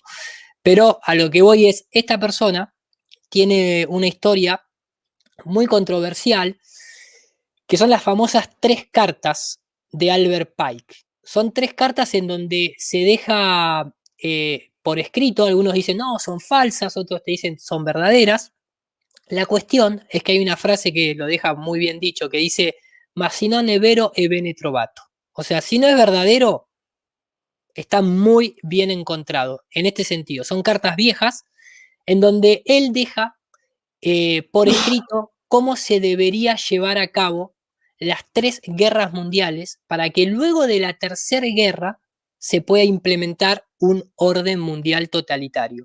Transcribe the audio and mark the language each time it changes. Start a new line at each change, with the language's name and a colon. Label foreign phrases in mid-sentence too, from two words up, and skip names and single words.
Spanish: Pero a lo que voy es, esta persona tiene una historia muy controversial, que son las famosas 3 cartas de Albert Pike. Son 3 cartas en donde se deja por escrito, algunos dicen, no, son falsas, otros te dicen, son verdaderas. La cuestión es que hay una frase que lo deja muy bien dicho, que dice,
Italian: ma si non è vero e bene trovato.
Spanish: O sea, si no es verdadero, está muy bien encontrado. En este sentido, son cartas viejas en donde él deja por escrito cómo se debería llevar a cabo las 3 guerras mundiales para que luego de la tercera guerra se pueda implementar un orden mundial totalitario.